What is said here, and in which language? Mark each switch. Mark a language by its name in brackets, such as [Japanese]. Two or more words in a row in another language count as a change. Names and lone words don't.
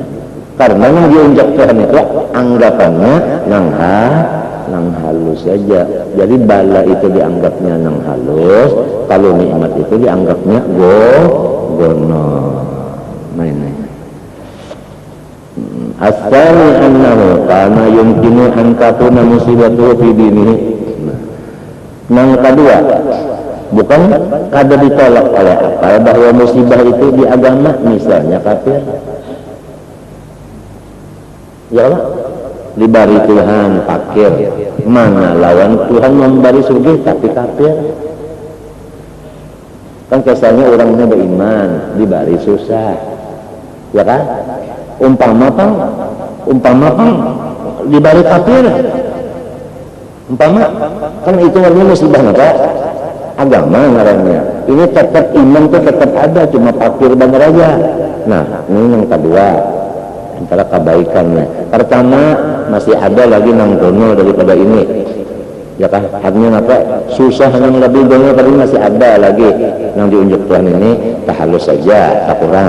[Indonesian] Karena yang diunjuk Tuhan itu anggapannya nang halus saja. Jadi bala itu dianggapnya nang halus, kalau nikmat itu dianggapnya gono. Nah. [Arabic] أصل أنه كان يمكن أن تكون مصيبة في دينه. [Indonesian] Yang kedua, bukan kada ditolak oleh akal bahwa musibah itu di agama, misalnya kafir. Ya Allah, [Banjar] dibari Tuhan fakir, mana lawan Tuhan memberi surga tapi kafir. Kan kesannya orangnya beriman, dibari susah, ya kan? Umpama dibari kafir. [Indonesian] Umpama kan itu namanya musibah apa? [Banjar] Agama ngarannya. [Indonesian] Ini tetap iman itu tetap ada, cuma fakir benar aja. Nah, ini yang kedua antara kebaikannya. [Banjar] Pertama masih ada lagi nang dono daripada ini. [Indonesian] Ya kan? Artinya apa? Susah yang lebih dono tapi masih ada lagi nang diunjuk Tuhan ini tak halus saja, tak kurang.